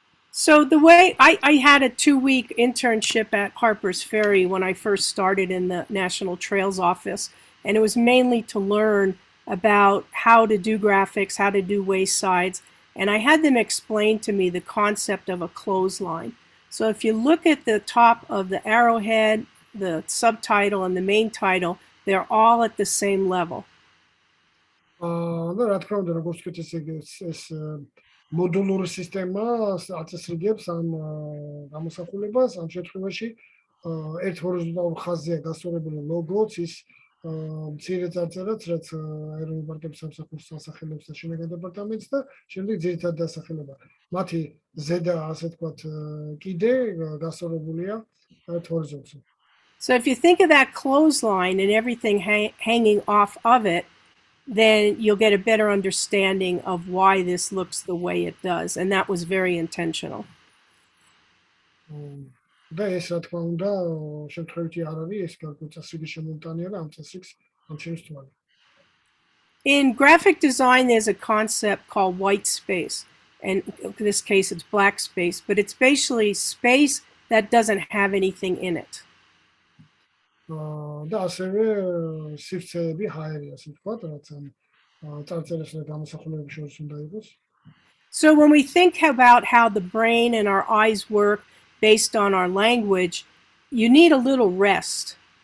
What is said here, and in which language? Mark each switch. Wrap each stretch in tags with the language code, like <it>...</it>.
<en>So the way I had a 2-week internship at Harper's Ferry when I first started in the National Trails Office, and it was mainly to learn about how to do graphics, how to do waysides, and I had them explain to me the concept of a clothesline. So if you look at the top of the arrowhead, the subtitle, and the main title, they're all at the same level.</en> <ka>და რა თქმა უნდა, როგორც ვთქვით, ეს მოდულური სისტემა აწესრიგებს ამ გამოსახულებას, ამ შემთხვევაში ერთ ჰორიზონტალურ ხაზზეა გასწორებული ლოგოც, ის მცირე წარწერაც, რაც ეროვნული პარკების სამსახურს ასახელებს და შინაგან დეპარტამენტს და შემდეგ ძირითადი დასახელება. მათი ზედა, ასე ვთქვათ, კიდე გასწორებულია ერთ ჰორიზონტზე.</ka> <en>So if you think of that clothesline and everything hanging off of it, then you'll get a better understanding of why this looks the way it does. And that was very intentional.</en> <ka>და ეს რა თქმა უნდა შემთხვევითი არ არის, ეს გაწესრიგის შემოტანია და ამ წესრიგს ამ შემთხვევაში.</ka> <en>In graphic design, there's a concept called white space. And in this case, it's black space, but it's basically space that doesn't have anything in it.</en> <ka>და ასევე სივრცეები ჰაერია, ასე ვთქვათ, რაც ამ წარწერის და გამოსახულებების შორის უნდა იყოს.</ka> <en>So when we think about how the brain and our eyes work based on our language, you need a little rest.</en>